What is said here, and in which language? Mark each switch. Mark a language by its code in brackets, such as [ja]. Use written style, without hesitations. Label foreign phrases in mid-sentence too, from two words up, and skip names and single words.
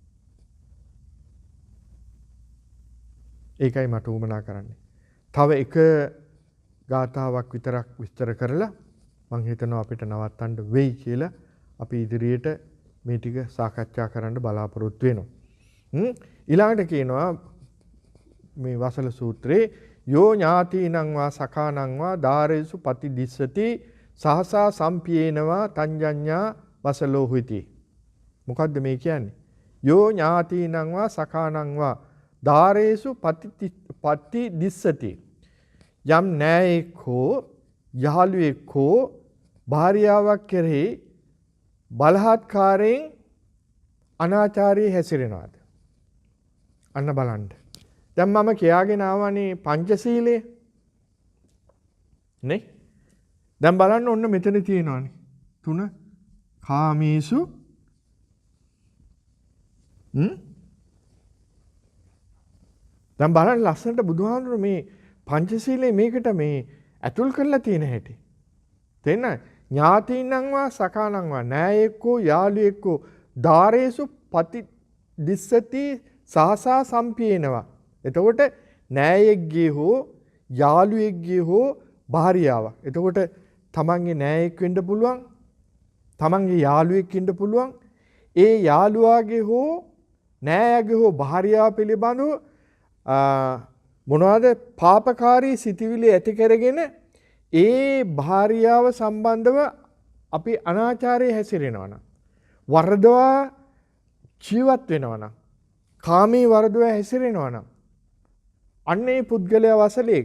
[si] ඒකයි මට උවමනා කරන්නේ. තව එක ගාථාවක් විතරක් විස්තර කරලා මං හිතනවා අපිට නවත්තන්න වෙයි කියලා අපි ඉදිරියට මේ ටික සාකච්ඡා කරන්න බලාපොරොත්තු වෙනවා. ඊළඟට කියනවා මේ වසල සූත්‍රයේ [pi] යෝ ඥාතිනං වා සඛානං වා දාරේසු පතිදිස්සති සහසා සම්පියේනවා තංජඤ්ඤා වසලෝ හුති. [si] මොකද්ද මේ කියන්නේ? [pi] යෝ ඥාතිනං වා සඛානං වා දාරේසු පතිදිස්සති. [si] යම් නෑයෙක් හෝ යහළුවෙක් හෝ භාර්යාවක් කෙරෙහි බලහත්කාරයෙන් අනාචාරී හැසිරෙනවාද? අන්න බලන්න. දැන් මම කියාගෙන ආවනේ පංචශීලය නේ. දැන් බලන්න ඔන්න මෙතන තියෙනවානේ 3 කාමීසු දැන් බලන්න ලස්සනට බුදුහාමුදුරුවෝ මේ පංචශීලයේ මේකට මේ ඇතුල් කරලා තියෙන හැටි. [pi] තේන්න ඥාතිනං වා සඛානං වා [si] නෑයෙක්කෝ යාළුවෙක්කෝ [pi] දාරේසු පති දිස්සති සාසා සම්පියේනවා. [si] එතකොට නෑයෙක්ගේ හෝ යාළුවෙක්ගේ හෝ භාර්යාවක්. එතකොට තමන්ගේ නෑයෙක් වෙන්න පුළුවන්. තමන්ගේ යාළුවෙක් වෙන්න පුළුවන්. ඒ යාළුවාගේ හෝ නෑයාගේ හෝ භාර්යාව පිළිබඳව මොනවාද පාපකාරී සිතිවිලි ඇති කරගෙන ඒ භාර්යාව සම්බන්ධව අපි අනාචාරයේ හැසිරෙනවා නම් වරදවා ජීවත් වෙනවා නම් කාමී වරදවා හැසිරෙනවා නම් අන්නේ පුද්ගලයා වසලෙක්.